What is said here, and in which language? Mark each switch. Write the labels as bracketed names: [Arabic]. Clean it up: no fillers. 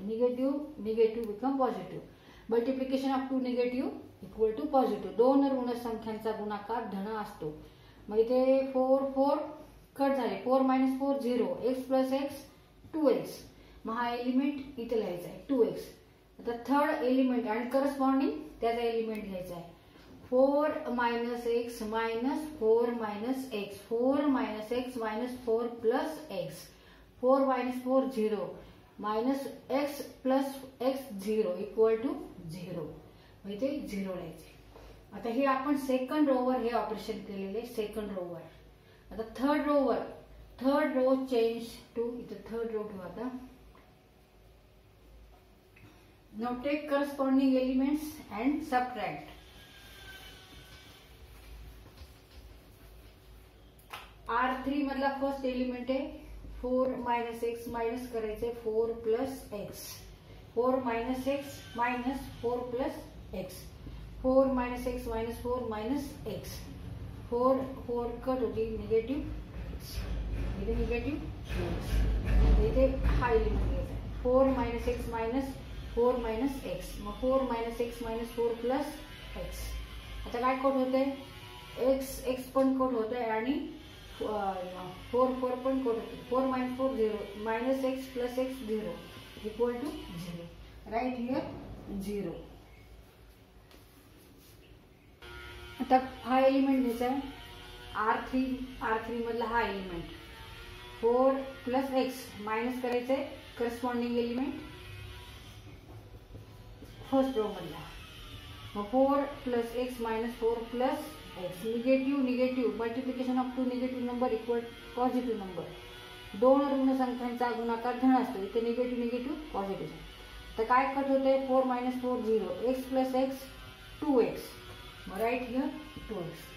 [English] Negative negative become positive. Multiplication of 2 negative equal to positive. [Marathi] 2 ऋण संख्यांचा गुणाकार धन असतो. मग इथे 4 4 कट झाले. [English] 4 minus 4 0. X plus x 2x. [Marathi] मग हा एलिमेंट इथे लिहायचा आहे 2x. आता थर्ड एलिमेंट आणि करस्पॉन्डिंग त्याचा एलिमेंट घ्यायचा आहे. [English] 4 minus x minus 4 minus x. 4 minus x minus 4 plus x. 4 minus 4 0 minus x plus x 0 equal to 0. [Marathi] इथे 0 लिहायचे. आता हे आपण सेकंड रोवर हे ऑपरेशन केलेले सेकंड रोवर. आता थर्ड रो चेंज टू, इथे थर्ड रो ठेवू. [English] आता now take corresponding elements and subtract. [Marathi] R3 मधला फर्स्ट एलिमेंट आहे [English] 4 minus x minus [Marathi] करायचे [English] 4 plus x. 4 minus x minus 4 plus x. 4 minus x minus 4 minus x. [Marathi] 4 4 cut होती, [English] Negative negative. [Marathi] इथे हा element घ्यायचा. [English] 4 minus x minus 4 minus x, मग 4 minus x minus 4 plus x. [Marathi] आता काय cut होते, एक्स एक्स पण कट होते आणि 4 4 पण कट होते. [English] 4 minus 4 0, minus x plus x 0 equal to 0. Right here 0. [Marathi] आता हा एलिमेंट घ्यायचा आहे R3 मधला हा एलिमेंट [English] 4 plus x minus [Marathi] करायचंय करस्पॉन्डिंग एलिमेंट फर्स्ट रो मधला. [English] मग 4 plus x minus 4 plus x. Negative multiplication of two negative number equal positive number. [Marathi] दोन ऋण संख्यांचा गुणाकार धन असतो, इथे [English] Negative positive. [Marathi] तर काय कट होते, [English] 4 minus 4 0, x plus x 2x. मग right here 2x.